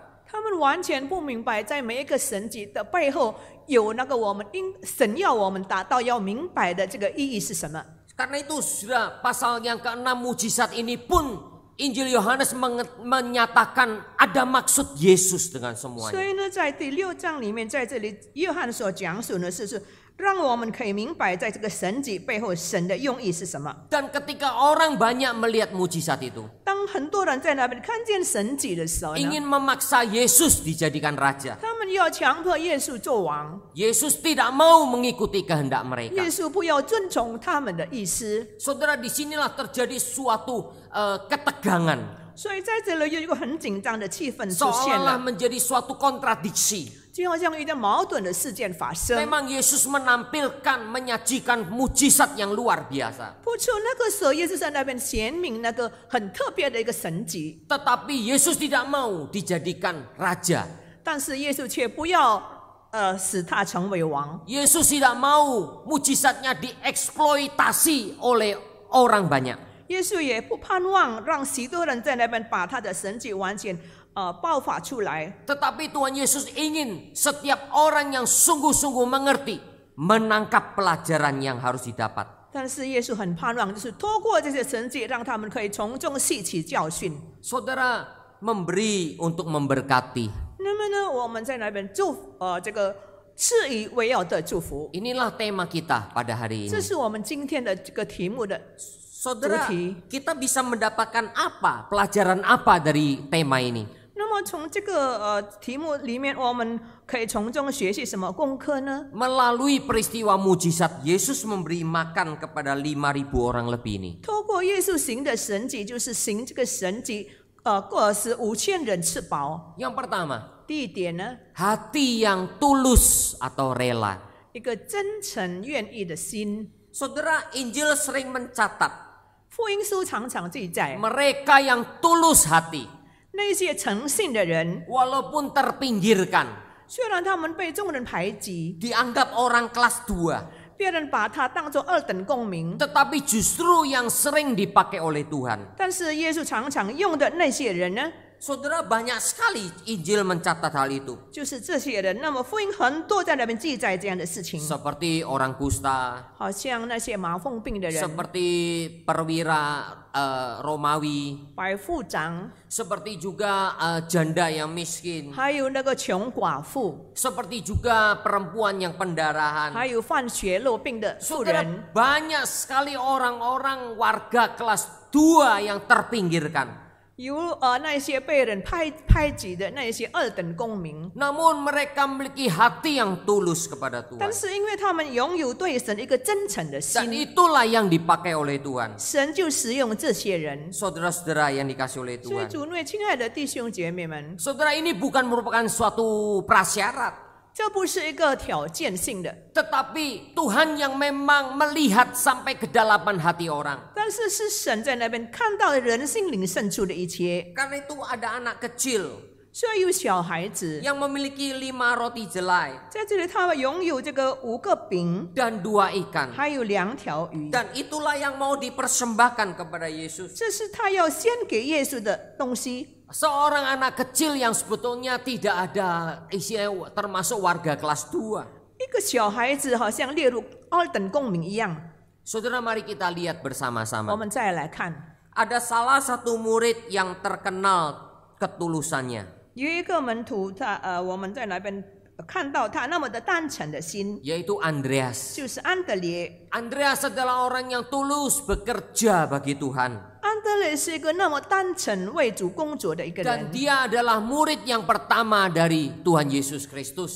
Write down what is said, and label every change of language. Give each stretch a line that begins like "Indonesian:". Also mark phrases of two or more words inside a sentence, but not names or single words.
Chinese: 他们完全不明白，在每一个神迹的背后，有那个神要我们达到要明白的这个意义是什么。
Indonesian: Karena itu sudah pasal yang ke-6 mujizat ini pun Injil Yohanes menyatakan ada maksud Yesus dengan
Chinese: 所
Indonesian: semuanya.
Chinese: 以呢，在第6章里面，在这里约翰所讲述的是让我们可以明白，在这个神迹背后，神的用意是什么。
Indonesian: Dan ketika orang banyak melihat mujizat itu,
Chinese: 当很多人在那边看见神迹的时候呢，
Indonesian: ingin memaksa Yesus dijadikan raja.
Chinese: 他们要强迫耶稣做王，
Indonesian: Yesus tidak mau mengikuti kehendak mereka.
Chinese: 耶稣不要遵从他们的意思。
Indonesian: Saudara, disinilah terjadi suatu ketegangan.
Chinese: 所以在这里有一个很紧张的气氛出现
Indonesian: Seolah-olah
Chinese: 了，
Indonesian: menjadi suatu kontradiksi.
Chinese: 就好像有一点矛盾的事件发生。
Indonesian: Memang Yesus menyajikan mujizat yang luar biasa.
Chinese: 不出那个时候，耶稣在那边显明那个很特别的一个神迹，
Indonesian: Tetapi Yesus tidak mau dijadikan raja.
Chinese: 但是耶稣却不要使他成为王。
Indonesian: Yesus tidak mau mujizatnya dieksploitasi oleh orang banyak.
Chinese: 耶稣也不盼望让许多人在那边把他的神迹完全爆发出来。
Indonesian: Tetapi Tuhan Yesus ingin setiap orang yang sungguh-sungguh mengerti menangkap pelajaran yang harus didapat.
Chinese: 但是耶稣很盼望，就是透过这些神迹，让他们可以从中吸取教训。
Indonesian: Saudara, memberi untuk memberkati.
Chinese: 那么呢，我们在那边这个赐予为要的祝福，
Indonesian: Inilah tema kita pada hari
Chinese: 这
Indonesian: ini.
Chinese: 是我们今天的这个题目的。
Indonesian: Saudara, Tuti. kita bisa mendapatkan apa? Pelajaran apa dari tema ini?
Chinese: 那么从这个题目里面，我们可以从中学习什么功课呢？
Indonesian: Melalui peristiwa mujizat, Yesus memberi makan kepada 5.000 orang lebih ini.
Chinese: 透过耶稣行的神迹，就是行这个神迹，使5000人吃饱。
Indonesian: Yang pertama,
Chinese: 第一点呢，
Indonesian: hati yang tulus atau rela.
Chinese: 一个真诚愿意的心。
Indonesian: Saudara, Injil sering mencatat
Chinese: 福音书常常记载，
Indonesian: mereka yang tulus hati,
Chinese: 那些诚信的人，
Indonesian: walaupun terpinggirkan,
Chinese: 虽然他们被众人排挤，
Indonesian: dianggap orang kelas 2,
Chinese: 别人把他当作二等公民，
Indonesian: tetapi justru yang sering dipakai oleh Tuhan.
Chinese: 但是耶稣常常用的那些人呢，
Indonesian: Saudara, banyak sekali Injil mencatat hal itu.
Chinese: 就是这些人。那么福音很多在那边记载这样的事情，
Indonesian: Seperti orang kusta,
Chinese: 好像那些麻风病的人、
Indonesian: seperti perwira Romawi,
Chinese: 百夫长，
Indonesian: seperti juga janda yang miskin,
Chinese: 还有那个穷寡妇，
Indonesian: seperti juga perempuan yang pendarahan.
Chinese: 还有患血肉病的妇
Indonesian: Saudara,
Chinese: 人。
Indonesian: banyak sekali orang-orang warga kelas 2 yang terpinggirkan.
Chinese: 有那些被人排挤的那些二等公民，
Indonesian: Namun mereka memiliki hati yang tulus kepada
Chinese: 但
Indonesian: Tuhan.
Chinese: 是因为他们拥有对神一个真诚的
Indonesian: Dan
Chinese: 心，
Indonesian: itulah yang dipakai oleh Tuhan.
Chinese: 神就使用这些人。
Indonesian: Saudara-saudara yang dikasih oleh
Chinese: 所以
Indonesian: Tuhan.
Chinese: 主内亲爱的弟兄姐妹们，
Indonesian: Saudara, ini bukan merupakan suatu prasyarat.
Chinese: 这不是一个条件性的，
Indonesian: Tetapi Tuhan yang memang melihat sampai kedalaman hati orang.
Chinese: 但是是神在那边看到人心灵深处的一切。
Indonesian: Karena itu ada anak kecil
Chinese: 所以有小孩子
Indonesian: yang memiliki 5 roti jelai
Chinese: 在这里，他们拥有这个5个饼，
Indonesian: dan 2 ikan.
Chinese: 还有2条鱼，
Indonesian: Dan itulah yang mau dipersembahkan kepada Yesus.
Chinese: 这是他要献给耶稣的东西。
Indonesian: Seorang anak kecil yang sebetulnya tidak ada isinya termasuk warga kelas 2.
Chinese: 一个小孩子好像列入二等公民一样。
Indonesian: Saudara, mari kita lihat
Chinese: 我
Indonesian: bersama-sama.
Chinese: 们再来看，
Indonesian: Ada salah satu murid yang terkenal ketulusannya.
Chinese: 有一个门徒我们在那边看到他那么的单纯的心，
Indonesian: Yaitu Andreas.
Chinese: 就是安德烈。
Indonesian: Andreas adalah orang yang tulus bekerja bagi Tuhan.
Chinese: 安德烈是一个那么单纯为主工作的一个
Indonesian: Dan
Chinese: 人，
Indonesian: dia adalah murid yang pertama dari Tuhan Yesus Kristus.